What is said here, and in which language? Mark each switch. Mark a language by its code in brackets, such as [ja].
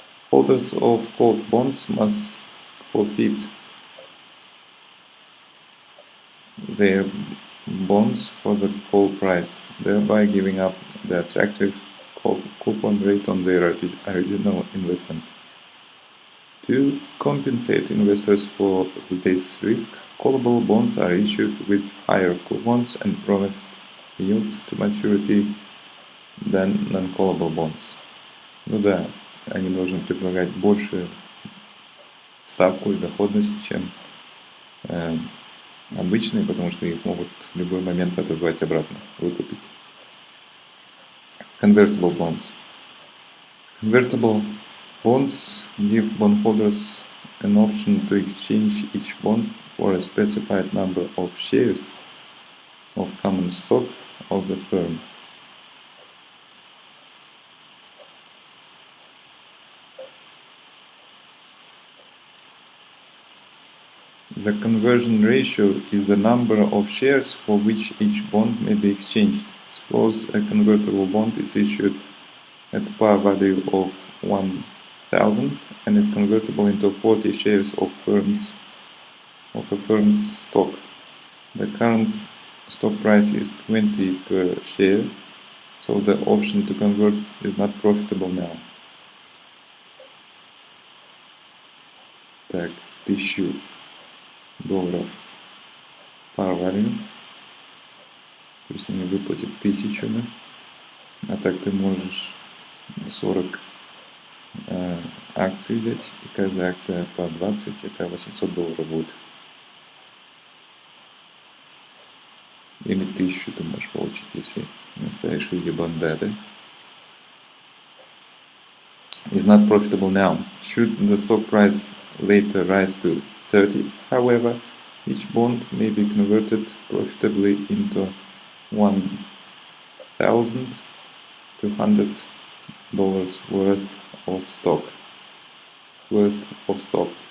[en] Holders of called bonds must forfeit their bonds for the call price, thereby giving up the attractive coupon rate on their original investment. To compensate investors for this risk, callable bonds are issued with higher coupons and promised yields to maturity than non-callable bonds. [ru] Ну да, они должны предлагать большую ставку и доходность, чем обычные, потому что их могут в любой момент отозвать обратно, выкупить. [en] Convertible bonds. Convertible bonds give bondholders an option to exchange each bond for a specified number of shares of common stock of the firm. The conversion ratio is the number of shares for which each bond may be exchanged. Suppose a convertible bond is issued at par value of 1000 and is convertible into 40 shares of a firm's stock. The current stock price is 20 per share, so the option to convert is not profitable now. [ru] Так, $1000 par value. То есть они выплатят 1000, да? А так ты можешь 40 акций взять, и каждая акция по 20, это $800 будет. Или 1000 ты можешь получить, если оставишь в виде бонда, да? [en] Is not profitable now. Should the stock price later rise to 30, however, each bond may be converted profitably into $1,200 worth of stock.